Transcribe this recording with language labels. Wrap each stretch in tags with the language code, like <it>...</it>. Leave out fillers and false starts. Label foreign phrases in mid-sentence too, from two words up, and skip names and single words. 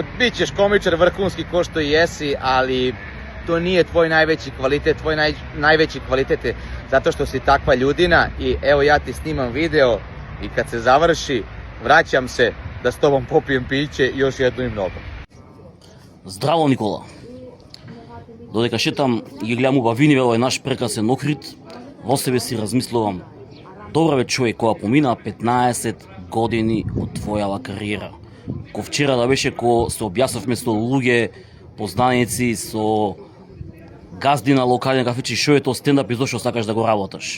<sr>Bićeš komičar vrhunski ko što i jesi, ali to nije tvoj najveći kvalitet. Tvoj najveći kvalitet je zato što si takva ljudina i evo ja ti snimam video i kad se završi vraćam se da s tobom popijem piće i još jedno i mnogo.</sr> <mk>Здраво, Никола. Додека шетам и ги гледам убавини во овој наш прекрасен Охрид, во себе си размислувам: добра бе човек, која помина 15 години од твојава кариера. Ко вчера да беше ко се објаснавме со луѓе, познаници, со газди на локален кафичи, шо е тоа стендап и зошто сакаш да го работаш.</mk>